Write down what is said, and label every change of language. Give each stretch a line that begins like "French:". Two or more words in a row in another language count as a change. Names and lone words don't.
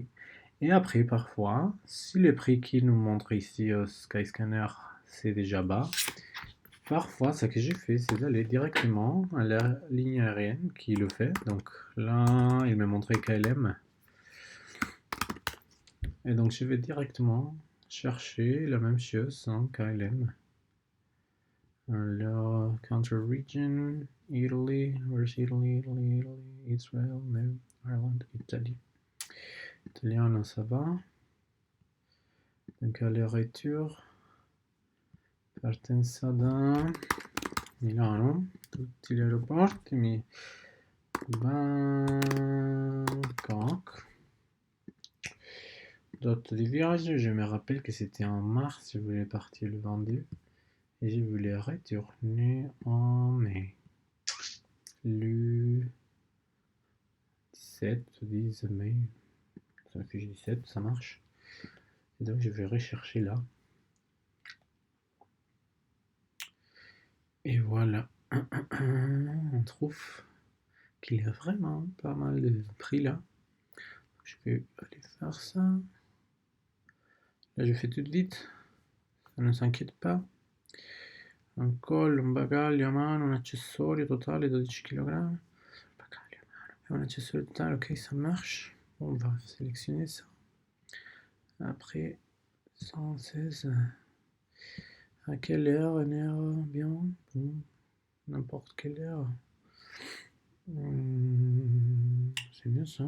French: Et après, parfois, si le prix qu'il nous montre ici au Skyscanner, c'est déjà bas, parfois, ce que j'ai fait, c'est d'aller directement à la ligne aérienne qui le fait. Donc là, il m'a montré KLM. Et donc, je vais directement chercher la même chose en KLM. Alors,
English: country region, Italy, where's Italy, Italy, Italy, Israel, no, Ireland,
French: Italie. Italien, non, ça va. Donc, aller-retour,
Italian: partenza da Milano, tutti gli aeroporti, Bangkok.
French: Date de voyage, je me rappelle que c'était en mars, je voulais partir le 22 et je voulais retourner en mai. Le 17 ou 10 mai, ça fait 17, ça marche. Et donc je vais rechercher là. Et voilà, on trouve qu'il y a vraiment pas mal de prix là. Je vais aller faire ça. Là, je fais tout vite, ça ne s'inquiète pas.
Italian: Un collo, un bagaglio a mano, un accessorio totale 12 kg. Bagaglio a mano et un accessorio total, ok,
French: ça marche. On va sélectionner ça. Après, 116. À quelle heure? Une heure bien? Bon, n'importe quelle heure. C'est bien ça.